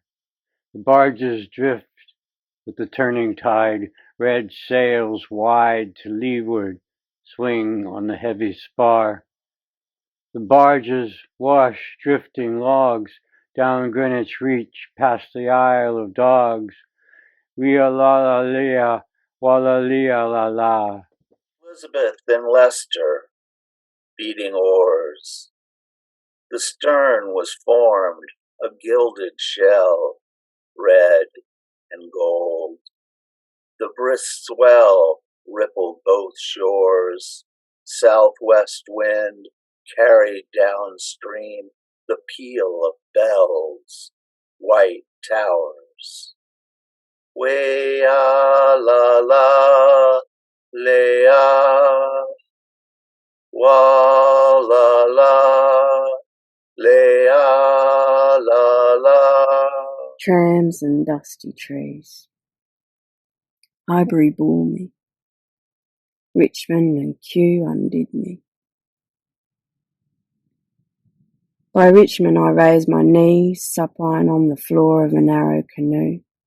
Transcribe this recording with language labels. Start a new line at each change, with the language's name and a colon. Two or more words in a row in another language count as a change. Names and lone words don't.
English: The barges drift with the turning tide. Red sails wide to leeward swing on the heavy spar. The barges wash drifting logs down Greenwich Reach past the Isle of Dogs. Wea la la lea, walla lea la la. Elizabeth and Leicester, beating oars. The stern was formed a gilded shell, red and gold. The brisk swell rippled both shores. Southwest wind carried downstream the peal of bells, white towers. Wea la la, lea, wa la la, lea la la. Trams and dusty trees. Highbury bore me. Richmond and Kew undid me. By Richmond I raised my knees, supine on the floor of a narrow canoe.